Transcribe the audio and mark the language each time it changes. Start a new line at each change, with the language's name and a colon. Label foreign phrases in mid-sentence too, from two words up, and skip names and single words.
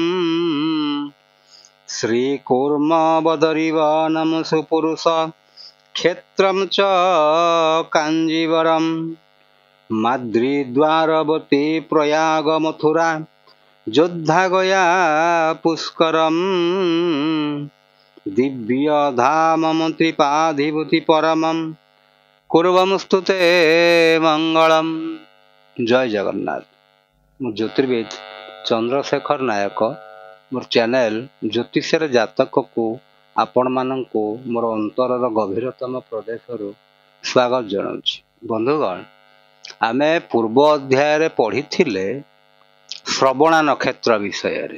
Sanskrit: শ্রীকূর্ম বদরিবনম সুপুরুষ ক্ষেত্রম চ কাঞ্জীবরম মাদ্রিদ্বারবতী প্রয়াগ মথুরা যোদ্ধা গয়া পুষ্করম দিব্য ধামম ত্রিপাধিভূতি পরমম কুর্বমস্তুতে মঙ্গলম।
Odia: ଜୟ ଜଗନ୍ନାଥ। ମୁଁ ଜ୍ୟୋତିର୍ବିଦ ଚନ୍ଦ୍ରଶେଖର ନାୟକ। ମୋର ଚ୍ୟାନେଲ ଜ୍ୟୋତିଷର ଜାତକକୁ ଆପଣମାନଙ୍କୁ ମୋର ଅନ୍ତରର ଗଭୀରତମ ପ୍ରଦେଶରୁ ସ୍ୱାଗତ ଜଣାଉଛି। ବନ୍ଧୁଗଣ, ଆମେ ପୂର୍ବ ଅଧ୍ୟାୟରେ ପଢ଼ିଥିଲେ ଶ୍ରବଣା ନକ୍ଷତ୍ର ବିଷୟରେ।